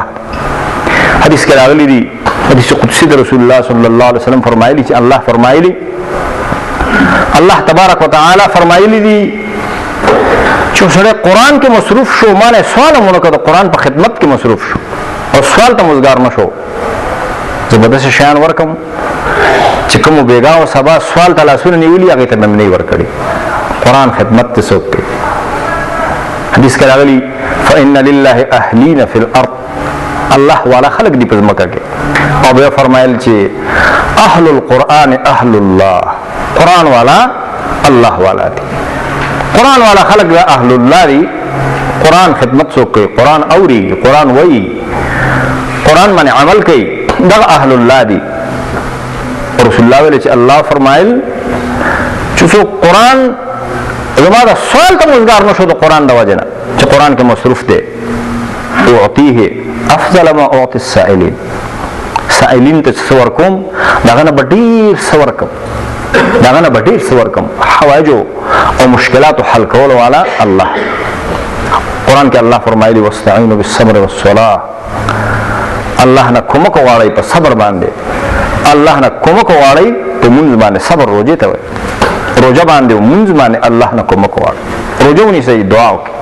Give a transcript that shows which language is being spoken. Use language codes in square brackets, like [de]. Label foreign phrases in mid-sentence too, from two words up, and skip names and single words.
[ps] حدیث کې راغلی دی، حدیث قدسی د رسول الله [ar] صلی الله علیه وسلم [ps] فرمایلی چې الله فرمایلی، الله [ar] تبارک وتعالى [ps] فرمایلی دی چې سره قرآن کې مصروف شو، مانه سوال مونږ د قرآن په خدمت کې مصروف شو او سوال ته مزګار نشو، زبردست شیان ورکم چې کوم بیګا او سبا سوال ته لاسونه نیولي هغه ته مې نه ورکړي. قرآن خدمت ته څوک کوي. حدیث کې راغلی: [ar] فإن لله أهلين في الأرض، [ps] الله والا خلق دی په ځمکه کې. او بیا فرمایل چې [ar] اهل القرآن اهل الله، [ps] قرآن والا الله والا دی. قرآن والا خلق دا [ar] اهل الله [ps] دی. قرآن خدمت څوک کوي، قرآن اوري، قرآن وایي، قرآن باندې عمل کوي، دا اهل الله دی. رسول الله ویل چې الله فرمایل چې قرآن زما دا سوال ته مزګار نشو د قرآن د وجه نه چې قرآن کې مصروف دی، [ar] اعطيه افضل ما اعطي السائلين. [ps] سائلین ته څه ورکوم، داغه نه ډېر څه ورکوم، داغه نه ډېر څه ورکوم. حوائج او مشکلات حل کول والا الله. قرآن کې الله فرمایلی: [ar] واستعینوا بالصبر والصلاة. [ps] الله نه کومک غواړئ په صبر باندې، الله نه کومک غواړئ په مونږ باندې. صبر روزه ته وایي، روزه باندې مونږ باندې الله نه کومک غواړئ. روزه ونیسئ، دعا وکړئ.